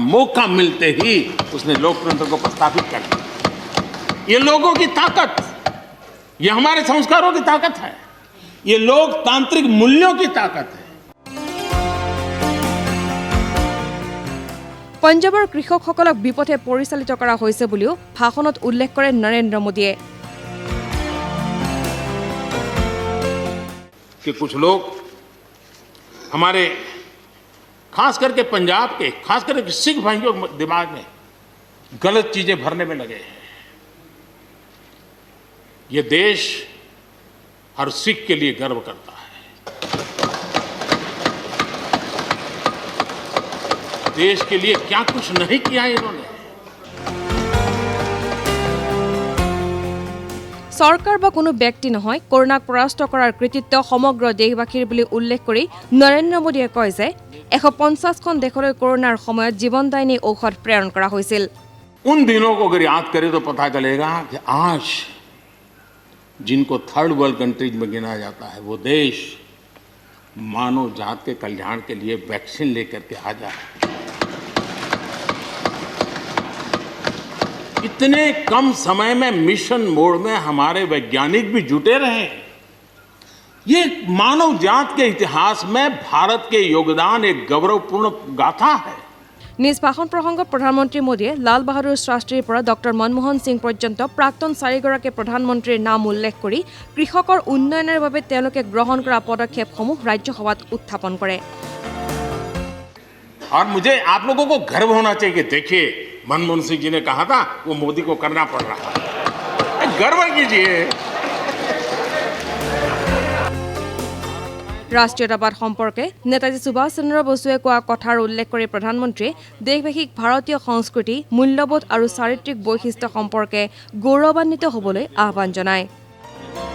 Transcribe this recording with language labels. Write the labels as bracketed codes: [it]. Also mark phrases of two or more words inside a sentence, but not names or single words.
[hi] मौका मिलते ही उसने लोकतंत्र को प्रस्थापित कर दिया। ये लोगों की ताकत, ये हमारे संस्कारों की ताकत है, ये लोकतांत्रिक मूल्यों की ताकत है। [as] পঞ্জাবৰ কৃষকসকলক বিপথে পৰিচালিত কৰা হৈছে বুলিও ভাষণত উল্লেখ কৰে নৰেন্দ্ৰ মোদীয়ে। [hi] कि कुछ लोग हमारे खास करके पंजाब के, खास करके सिख भाइयों के दिमाग में गलत चीजें भरने में लगे हैं। ये देश हर सिख के लिए गर्व करता है। देश के लिए क्या कुछ नहीं किया इन्होंने। [as] চৰকাৰ বা কোনো ব্যক্তি নহয়, কৰোনাক পৰাস্ত কৰাৰ কৃতিত্ব সমগ্ৰ দেশবাসীৰ বুলি উল্লেখ কৰি নৰেন্দ্ৰ মোদীয়ে কয় যে 150খন দেশলৈ কৰোনাৰ সময়ত জীৱনদায়িনী ঔষধ প্ৰেৰণ কৰা হৈছিল। [hi] उन दिनों को अगर याद करें तो पता चलेगा कि आज जिनको [en] third world countries [hi] में गिना जाता है, वो देश मानव जात के कल्याण के लिए वैक्सीन लेकर के आ जाए। इतने कम समय में [en] mission mode [hi] में हमारे वैज्ञानिक भी जुटे रहे। ये मानव जात के इतिहास में भारत के योगदान एक गौरवपूर्ण गाथा है। [as] নিজ ভাষণ প্ৰসংগত প্ৰধানমন্ত্ৰী মোদীয়ে লাল বাহাদুৰ শাস্ত্ৰীৰ পৰা ডক্টৰ মনমোহন সিং পৰ্যন্ত প্ৰাক্তন 4গৰাকী প্ৰধানমন্ত্ৰীৰ নাম উল্লেখ কৰি কৃষকৰ উন্নয়নৰ বাবে তেওঁলোকে গ্ৰহণ কৰা পদক্ষেপসমূহ ৰাজ্যসভাত উত্থাপন কৰে। [hi] और मुझे आप लोगों को गर्व होना चाहिए कि देखिए मनमोहन सिंह जी ने कहा था वो मोदी को करना पड़ रहा है। गर्व कीजिए। [as] ৰাষ্ট্ৰীয়তাবাদ সম্পৰ্কে নেতাজী সুভাষ চন্দ্ৰ বসুৱে কোৱা কথাৰ উল্লেখ কৰি প্ৰধানমন্ত্ৰীয়ে দেশবাসীক ভাৰতীয় সংস্কৃতি, মূল্যবোধ আৰু চাৰিত্ৰিক বৈশিষ্ট্য সম্পৰ্কে গৌৰৱান্বিত হ'বলৈ আহ্বান জনায়।